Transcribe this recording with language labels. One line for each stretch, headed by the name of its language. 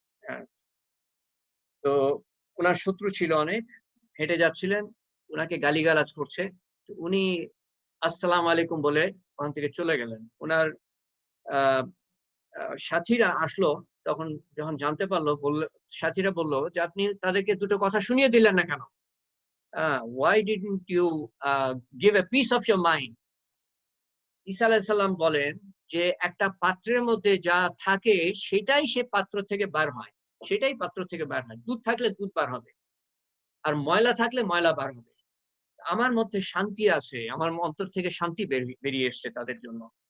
Bangla: আহ, তো উনার শত্রু ছিল অনেক, হেঁটে যাচ্ছিলেন, উনাকে গালিগালাজ করছে। তো উনি আসসালামু আলাইকুম বলে ওখান থেকে চলে গেলেন। উনার আহ সাথীরা আসলো, তখন যখন জানতে পারলো, সাথীরা বলল যে আপনি তাদেরকে দুটো কথা শুনিয়ে দিলেন না কেন?
English: why didn't you give a piece of your mind?
Bangla: ঈসা আলাইহিস সালাম বলেন যে একটা পাত্রের মধ্যে যা থাকে, সেটাই সে পাত্র থেকে বার হয়, সেটাই পাত্র থেকে বার হয়। দুধ থাকলে দুধ বার হবে, আর ময়লা থাকলে ময়লা বার হবে। আমার মধ্যে শান্তি আছে, আমার অন্তর থেকে শান্তি বেরিয়ে এসছে তাদের জন্য।